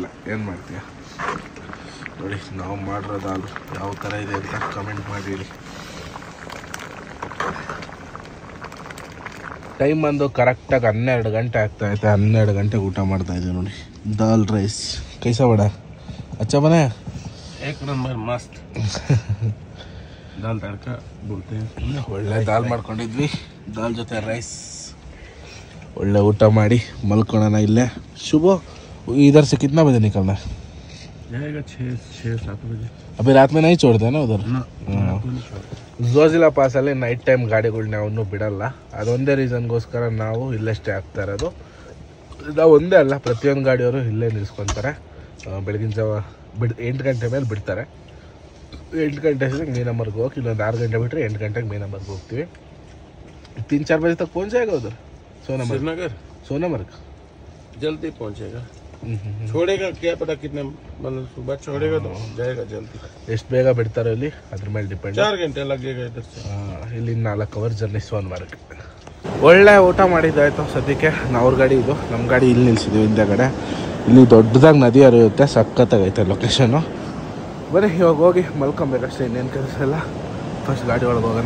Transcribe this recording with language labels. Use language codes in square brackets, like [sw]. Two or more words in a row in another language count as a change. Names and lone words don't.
[kn] ಏನು ಮಾಡ್ತೀಯ ನೋಡಿ, ನಾವು ಮಾಡಿರೋ ದಾಲು ಯಾವ ಥರ ಇದೆ ಅಂತ ಕಮೆಂಟ್ ಮಾಡಿ. ಟೈಮ್ ಬಂದು ಕರೆಕ್ಟಾಗಿ 12 ಗಂಟೆ ಆಗ್ತಾಯಿದೆ. 12 ಗಂಟೆಗೆ ಊಟ ಮಾಡ್ತಾ ಇದ್ದೀವಿ ನೋಡಿ. [hi] दाल राइस कैसा बड़ा अच्छा बने एक नंबर मस्त दाल तड़का बोलते हैं. [kn] ಒಳ್ಳೆ ದಾಲ್ ಮಾಡ್ಕೊಂಡಿದ್ವಿ, ದಾಲ್ ಜೊತೆ ರೈಸ್. ಒಳ್ಳೆ ಊಟ ಮಾಡಿ ಮಲ್ಕೊಳ್ಳೋಣ ಇಲ್ಲೇ. [hi] ಶುಭ इधर से कितना बजे निकलना है? जाएगा 6-7 बजे. अभी रात में नहीं छोड़ते ना उधर? [kn] ಝೋಜಿಲಾ ಪಾಸಲ್ಲಿ [en] night time [kn] ಗಾಡಿಗಳನ್ನ ಅವನು ಬಿಡಲ್ಲ. ಅದೊಂದೇ ರೀಸನ್ಗೋಸ್ಕರ ನಾವು ಇಲ್ಲೇ ಸ್ಟೇ ಆಗ್ತಾ ಇರೋದು. ನಾವು ಒಂದೇ ಅಲ್ಲ, ಪ್ರತಿಯೊಂದು ಗಾಡಿಯವರು ಇಲ್ಲೇ ನಿಲ್ಸ್ಕೊತಾರೆ. ಬೆಳಗಿನ ಜಾವ 8 ಗಂಟೆ ಮೇಲೆ ಬಿಡ್ತಾರೆ. 8 ಗಂಟೆ ಮೀನಂಬರ್ಗೆ ಹೋಗಿ, ಇನ್ನೊಂದು 6 ಗಂಟೆ ಬಿಟ್ಟರೆ 8 ಗಂಟೆಗೆ ಮೀನಂಬರ್ಗೆ ಹೋಗ್ತೀವಿ. [hi] 3-4 बजे तक पहुँच जाएगा उधर श्रीनगर. सोनामर्ग जल्दी पहुंचेगा. छोड़ेगा क्या पता कितने, मतलब सुबह छोड़ेगा तो जाएगा जल्दी. [kn] ಎಷ್ಟು ಬೇಗ ಬಿಡ್ತಾರೋ ಇಲ್ಲಿ ಅದ್ರ ಮೇಲೆ ಡಿಪೆಂಡ್. [hi] 4 घंटे लगेगा इधर से. [kn] ಇಲ್ಲಿ 4 [en] hour journey [kn] ಸೋನಮಾರ್ಗ್. ಒಳ್ಳೆ ಊಟ ಮಾಡಿದ್ದಾಯ್ತು. ಸದ್ಯಕ್ಕೆ ಅವ್ರ ಗಾಡಿ ಇದು, ನಮ್ಮ ಗಾಡಿ ಇಲ್ಲಿ ನಿಲ್ಸಿದ್ವಿ ಹಿಂದೆಗಡೆ. ಇಲ್ಲಿ ದೊಡ್ಡದಾಗಿ ನದಿ ಹರಿಯುತ್ತೆ, ಸಖತ್ತಾಗೈತೆ ಲೊಕೇಶನ್ನು. ಬರೀ ಇವಾಗ ಹೋಗಿ ಮಲ್ಕೊಬೇಕಷ್ಟೇ, ಇನ್ನೇನು ಕೆಲಸ ಇಲ್ಲ. ಫಸ್ಟ್ ಗಾಡಿ ಒಳಗೆ ಹೋಗೋಣ.